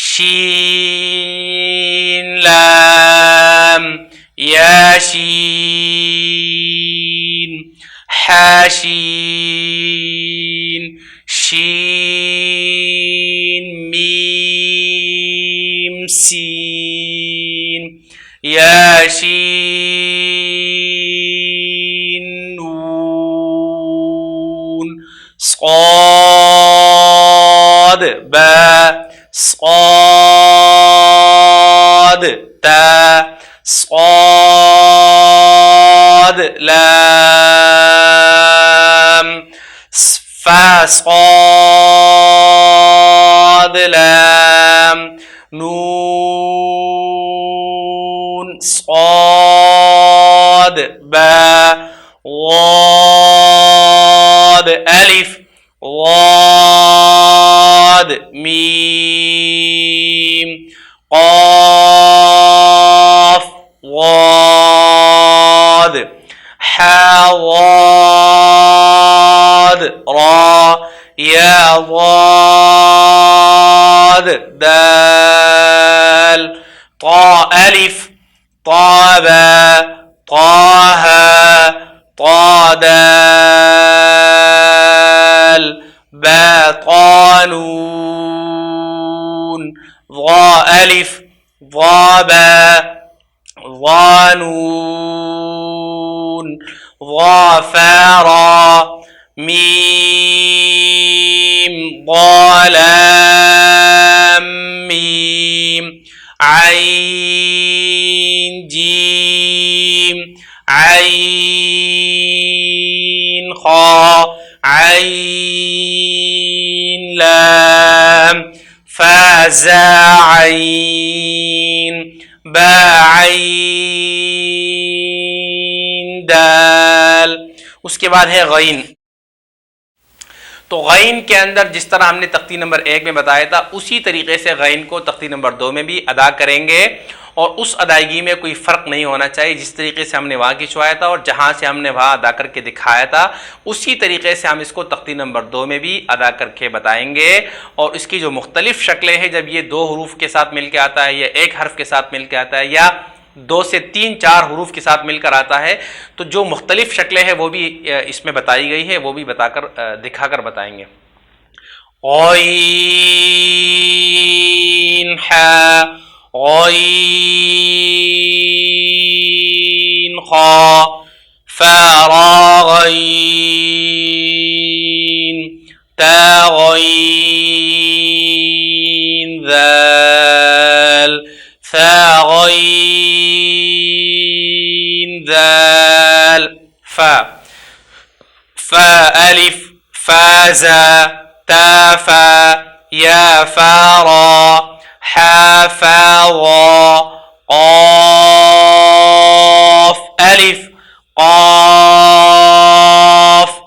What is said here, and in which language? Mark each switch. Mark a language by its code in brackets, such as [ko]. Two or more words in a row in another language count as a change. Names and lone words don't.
[ar] شين، لام، ياشين، هاشين, شين، ميم، سين, ياشين، نون, صاد، با، صاد، تا، صاد، لام، فا، صاد، لام، نون، صاد، با، ضاد، ألف، ضاد، ميم، قاف، ضاد، ضاد را يا ضاد دال طا ألف طا با طه طا دال با طا نون ضا ألف ضا با ضا نون ضا فا را ميم ضا لام ميم عين جيم عين خا عين لام فا زا عين با عين دال. [ur] اس کے بعد ہے غین. تو غین کے اندر جس طرح ہم نے تختی نمبر 1 میں بتایا تھا اسی طریقے سے غین کو تختی نمبر 2 میں بھی ادا کریں گے اور اس ادائیگی میں کوئی فرق نہیں ہونا چاہیے. جس طریقے سے ہم نے وہاں کھنچوایا تھا اور جہاں سے ہم نے وہاں ادا کر کے دکھایا تھا اسی طریقے سے ہم اس کو تختی نمبر 2 میں بھی ادا کر کے بتائیں گے. اور اس کی جو مختلف شکلیں ہیں، جب یہ 2 حروف کے ساتھ مل کے آتا ہے یا ایک حرف کے ساتھ مل کے آتا ہے یا 2 سے 3 4 حروف کے ساتھ مل کر آتا ہے، تو جو مختلف شکلیں ہیں وہ بھی اس میں بتائی گئی ہے، وہ بھی بتا کر دکھا کر بتائیں گے. [ar] غين ها غين خا فا را غين تا غين ذال ثا غين ذال فا فا ألف فا زا تا فا يا فا را حا فا ضا قاف ألف قاف